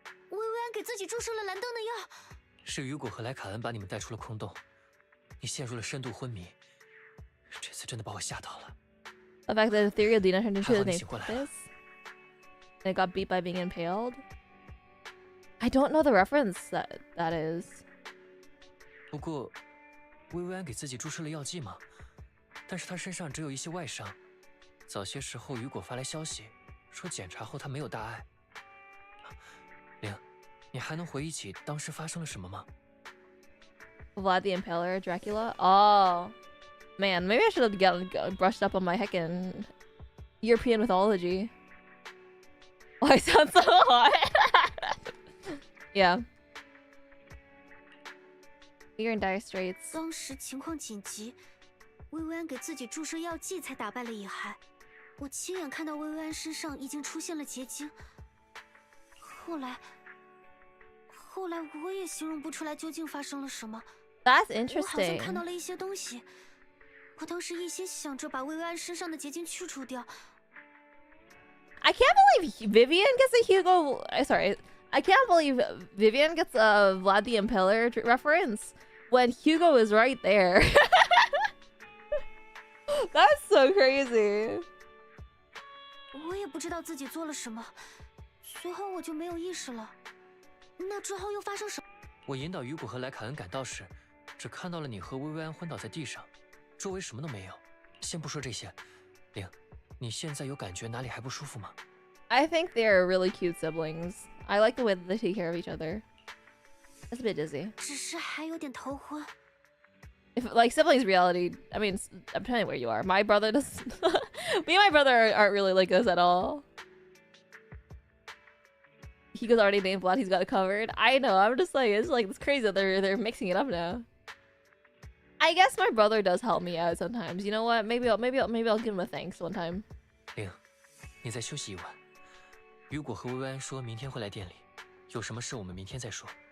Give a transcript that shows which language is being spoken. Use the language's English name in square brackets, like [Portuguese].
[Chinese] 薇薇安给自己注射了蓝灯的药。是雨果和莱卡恩把你们带出了空洞，你陷入了深度昏迷。这次真的把我吓到了。 [English] The fact that the theory of Dina turned into [Chinese] 还好 [English] the [Chinese] 你醒过来了。 [English] this. And it got beat by being impaled. I don't know the reference that is. [Chinese] 不过，薇薇安给自己注射了药剂吗？但是她身上只有一些外伤。早些时候，雨果发来消息，说检查后她没有大碍。玲，你还能回忆起当时发生了什么吗？ [English] Vlad the Impaler, Dracula? Oh. Man, maybe I should have got brushed up on my heckin' European mythology. Oh, I sound so hot. Yeah. You're in dire straits. [Chinese] 当时情况紧急，薇薇安给自己注射药剂才打败了野孩。我亲眼看到薇薇安身上已经出现了结晶。后来我也形容不出来究竟发生了什么。 [English] That's [Chinese] 我好像 [English] interesting. [Chinese] 看到了一些东西。我当时一心想着把薇薇安身上的结晶去除掉。 [English] I can't believe Vivian gets a Hugo. Sorry, I can't believe Vivian gets a Vlad the Impaler reference when Hugo is right there. That's so crazy. [Chinese] 我也不知道自己做了什么，随后我就没有意识了。那之后又发生什么？我引导雨果和莱卡恩赶到时，只看到了你和薇薇安昏倒在地上，周围什么都没有。先不说这些，玲，你现在有感觉哪里还不舒服吗？ [English] I think they're really cute siblings. I like the way that they take care of each other. It's a bit dizzy. [Chinese] 只是还有点头昏。 [English] If like siblings reality, I mean, I'm telling you where you are. My brother does. Me and my brother aren't really like us at all. Hugo's already named Vlad. He's got it covered. I know. I'm just like it's crazy that they're mixing it up now. I guess my brother does help me out sometimes. You know what? Maybe I'll give him a thanks one time. [Chinese] 玲，你再休息一晚。雨果和薇薇安说明天会来店里，有什么事我们明天再说。